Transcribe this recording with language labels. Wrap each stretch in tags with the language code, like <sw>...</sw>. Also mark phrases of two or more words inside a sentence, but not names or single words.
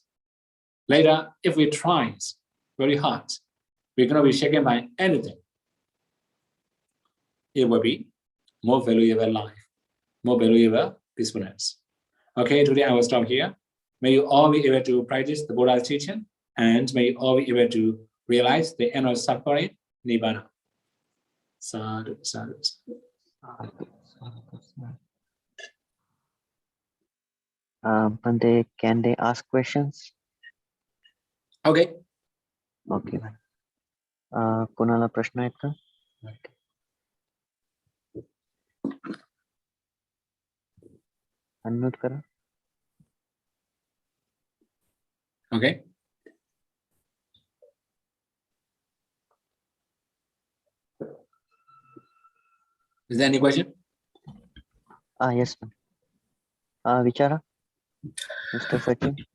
<en>Later, if we try very hard, we're going to be shaken by anything. It will be more valuable life, more valuable peacefulness. Okay, today I will stop here. May you all be able to practice the Buddha's teaching, and may you all be able to realize the end of suffering, Nibbana.</en> <pi>Sadhu, sadhu, sadhu.</pi> <en>Bhante, can they ask questions? Okay.</en> <mr>Okay. कोणाला प्रश्न आहेत का? अनम्यूट करा.</mr> <en>Okay. Is there any question? Yes, ma'am. Vichara, Mr. Sachin.</en>